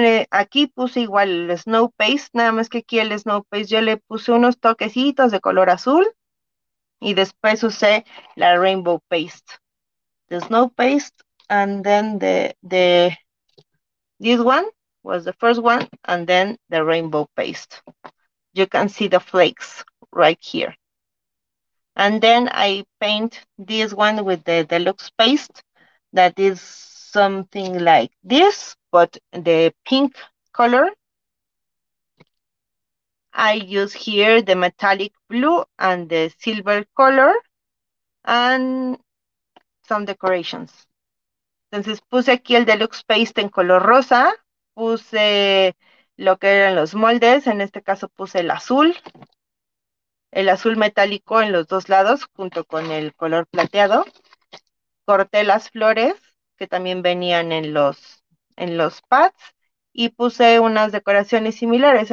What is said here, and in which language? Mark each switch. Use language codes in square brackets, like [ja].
[es] Aquí puse igual el snow paste, nada más que aquí el snow paste yo le puse unos toquecitos de color azul, y después usé la rainbow paste, [en] the snow paste, and then this one was the first one, and then the rainbow paste. You can see the flakes right here. And then I paint this one with the deluxe paste, that is something like this, but the pink color. I use here the metallic blue and the silver color, and some decorations. [es] Entonces puse aquí el Deluxe Paste en color rosa, puse lo que eran los moldes, en este caso puse el azul metálico en los dos lados junto con el color plateado. Corté las flores que también venían en los pads y puse unas decoraciones similares.